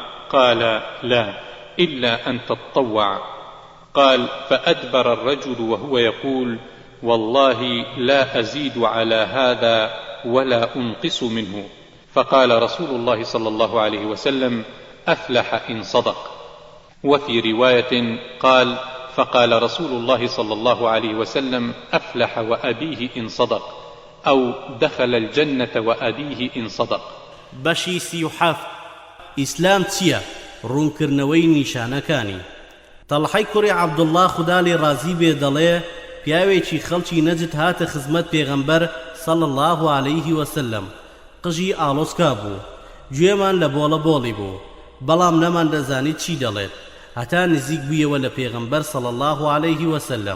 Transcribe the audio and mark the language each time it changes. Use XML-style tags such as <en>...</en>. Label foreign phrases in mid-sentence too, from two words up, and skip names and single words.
<ar>قال لا إلا أن تطوع، قال فأدبر الرجل وهو يقول والله لا أزيد على هذا ولا أنقص منه، فقال رسول الله صلى الله عليه وسلم أفلح إن صدق. وفي رواية قال فقال رسول الله صلى الله عليه وسلم: أفلح وأبيه إن صدق، أو دخل الجنة وأبيه إن صدق.</ar> <ckb>بەشی 37 ئیسلام چییە؟ ڕوونکردنەوەی نیشانەکانی. تەڵحەی کوڕی عەبدوڵڵا خودا لێ ڕازی بێ دەڵێ پیاوێکی خەڵکی نەجد هاتە خزمەت پێغەمبەر</ckb> <ar>صلی الله عليه وسلم.</ar> <ckb>قژی ئاڵۆسکا بوو، گوێمان لە بۆڵە بۆڵی بوو، بەڵام نەمان دەزانیت چی دەڵێت، هەتا نزیک بوویەوە لە پێغەمبەر</ckb> <ar>صلی الله عليه وسلم.</ar>